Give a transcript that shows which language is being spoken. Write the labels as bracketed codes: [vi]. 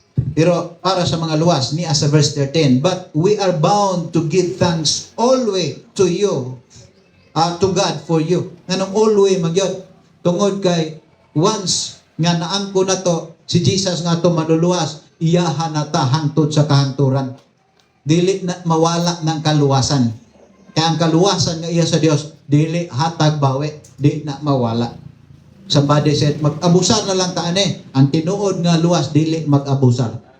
[ceb] Pero para sa mga luwas, niya sa verse 13, [en] but we are bound to give thanks always to you, to God for you. [ceb] Nganong always magyod, tungod kay once nga naangko na to, si Jesus nga to maluluwas, iyahan na ta hangtod sa kahanturan. Dili na mawala ng kaluwasan. Kaya ang kaluwasan nga iya sa Dios, dili hatag bawi, di na mawala. [en] Somebody said, [ceb] mag-abusar na lang taan eh. Ang tinuod nga luwas, dili mag-abusar.